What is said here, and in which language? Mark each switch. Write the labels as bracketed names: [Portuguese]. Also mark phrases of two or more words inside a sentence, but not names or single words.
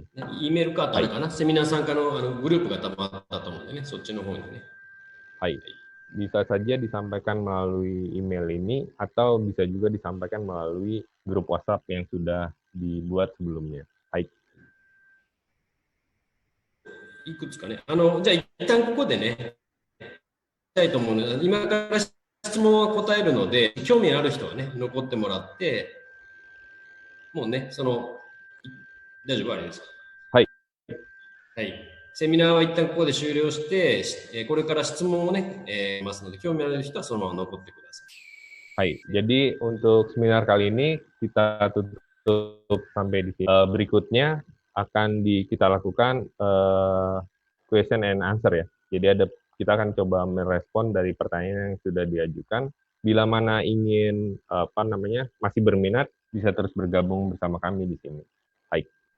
[Japanese] イメールかあったのかな、セミナー参加のグループが多分あったと思うんでね、そっちの方にね。 [Indonesian] はい。Bisa saja disampaikan melalui email ini atau bisa juga disampaikan melalui grup WhatsApp yang sudah dibuat sebelumnya. [Japanese] はい。いくつかね、じゃあ一旦ここでね、したいと思うので、今から質問は答えるので、興味ある人はね、残ってもらって、もうね、大丈夫あれですか？はい。はい。セミナーは一旦ここで終了して、これから質問をね、ますので、興味ある人はそのまま残ってください。 Hai. [Indonesian] Jadi untuk seminar kali ini kita tutup sampai di sini. Berikutnya akan kita lakukan [English] question and answer [Indonesian] ya. Jadi kita akan coba merespon dari pertanyaan yang sudah diajukan. Bila mana ingin masih berminat, bisa terus bergabung bersama kami di sini. [Japanese] Hai.